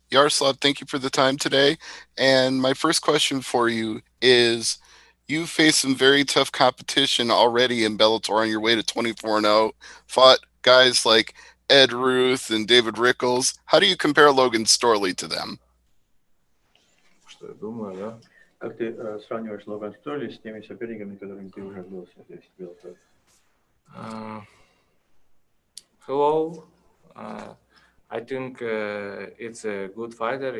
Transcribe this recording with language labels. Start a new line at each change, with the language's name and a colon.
English: Yaroslav, thank you for the time today. And my first question for you is, You faced some very tough competition already in Bellator on your way to 24-0. Fought guys like Ed Ruth and David Rickles. How do you compare Logan Storley to them?
Russian: Что я думаю, да? Как ты сравниваешь Логан Столли с теми соперниками, которыми ты уже бился здесь в Bellator?
English: Hello. I think it's a good fighter.